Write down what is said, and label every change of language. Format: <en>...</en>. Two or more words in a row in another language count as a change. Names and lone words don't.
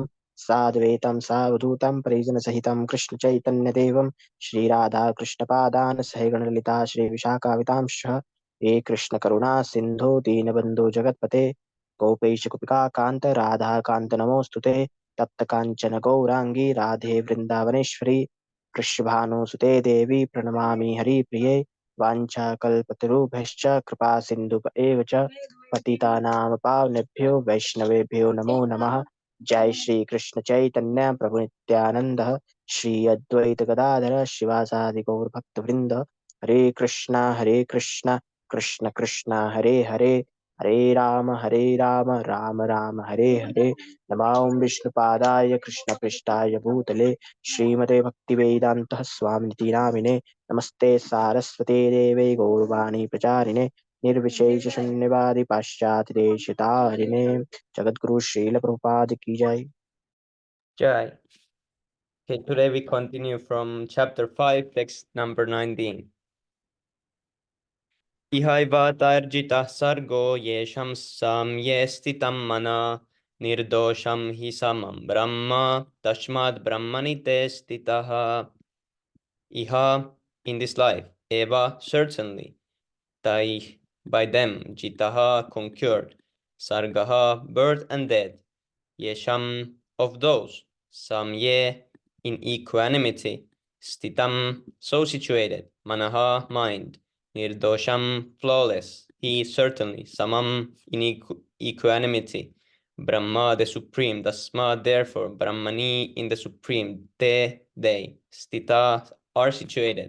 <sa>साद्वैतं सावधूतं परिजनसहितं कृष्णचैतन्यदेवं श्रीराधाकृष्णपादान् सहिगणललिता श्रीविशाखावितांश्च हे कृष्णकरुणा सिन्धो दीनबन्धो जगत्पते गोपेश कुपिका कान्त राधाकान्त नमोऽस्तु ते तप्तकाञ्चन गौराङ्गी राधे वृन्दावनेश्वरी वृषभानुसुते देवी प्रणमामि हरिप्रिये वाञ्छाकल्पतरुभ्यश्च कृपा सिन्धुप एव च पतितानां पावनेभ्यो वैष्णवेभ्यो नमो नमः। जय श्री कृष्ण चैतन्य प्रभु नित्यानंद श्री अद्वैत गदाधर शिवासादि गौर भक्त वृंद हरे कृष्णा कृष्ण कृष्ण हरे हरे हरे राम राम राम हरे हरे नमां विष्णुपादाय कृष्ण पृष्ठाय भूतले श्रीमते भक्तिवेदांत स्वामिनिति नामिने नमस्ते सारस्वते देवे गौरवाणी प्रचारिणे निर्विशेष शून्यवादी पाश्चात्य देशतारिणे जगद्गुरु श्रील प्रभुपाद</sa> <hi>की जय।</hi> <sa>Jai.</sa> <en>Okay, today we continue from chapter 5, text number 19.</en> <sa>इहैव तैर्जितः सर्गो येषां साम्ये स्थितं मनः निर्दोषं हि समं ब्रह्म तस्माद् ब्रह्मणि ते स्थिताः. Iha,</sa> <en>in this life, eva, certainly, tai, by them, jitaha, conquered, sargaha, birth and death, yesham, of those, samye, in equanimity, stitam, so situated, manaha, mind, nirdosham, flawless, he certainly, samam, in equanimity, Brahma, the supreme, tasma, therefore, Brahmani, in the supreme, te, they, stita, are situated.</en>